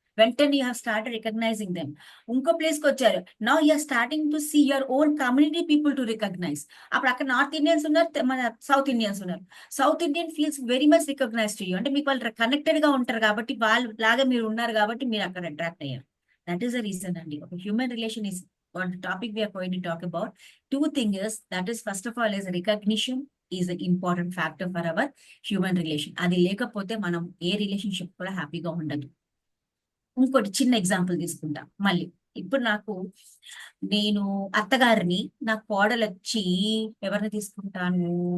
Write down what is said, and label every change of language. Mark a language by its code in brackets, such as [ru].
[te] వెంటనే [en] You have start recognizing them. [te] ఇంకో place కి వచ్చారు, [en] Now you are starting to see your own community people to recognize. [te] అప్పుడు అక్కడ నార్త్ ఇండియన్స్ ఉన్నారు, మన సౌత్ ఇండియన్స్ ఉన్నారు. [en] south Indian feels very much recognize to you, [te] అంటే మీకు వాళ్ళు కనెక్టెడ్ గా ఉంటారు కాబట్టి, వాళ్ళు లాగా మీరు ఉన్నారు కాబట్టి మీరు అక్కడ అట్రాక్ట్ అయ్యారు. [en] That is the reason అండి. ఒక human relation is one topic we are going to talk about. Two things, that is first of all is recognition is an important factor for our human relation. [te] అది లేకపోతే మనం ఏ relationship కూడా హ్యాపీగా ఉండదు. ఇంకోటి చిన్న ఎగ్జాంపుల్ తీసుకుంటా మళ్ళీ. ఇప్పుడు నేను అత్తగారిని, నా కోడలు వచ్చి ఎవరిని తీసుకుంటాను?